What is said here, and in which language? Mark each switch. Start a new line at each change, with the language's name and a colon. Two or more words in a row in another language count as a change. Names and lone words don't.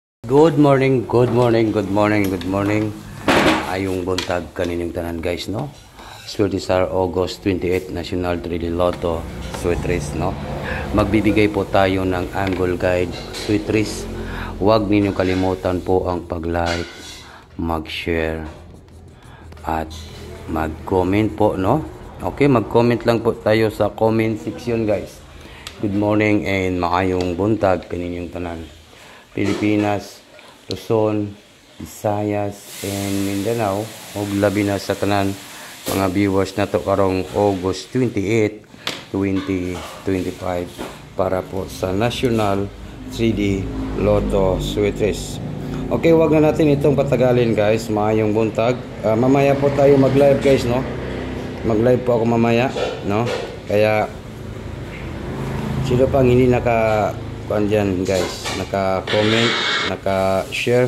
English: Good morning, good morning, good morning, good morning.
Cebuano: Ayong buntag kaninyong tanan guys, no? Swerte sa August 28 National Trillion Lotto Sweet Race, no?
Filipino: Magbibigay po tayo ng
English: angle guide
Filipino: Sweet Race. Huwag ninyong kalimutan po ang pag-like, mag-share at mag-comment po, no? Okay, mag-comment lang po tayo sa
English: comment section
Filipino: guys.
English: Good morning and
Cebuano: maayong buntag kaninyong tanan. Pilipinas, Luzon, Visayas, and Mindanao, ug labi na sa tanan mga viewers na to karong August 28, 2025 para po sa National 3D Lotto Sweet Race.
Filipino: Okay, wag na natin itong patagalin guys,
Cebuano: maayong buntag.
Filipino: Mamaya po tayo mag-live guys, no? Mag-live po ako mamaya, no? Kaya sino pang hindi naka-kuan guys, naka-comment, naka-share.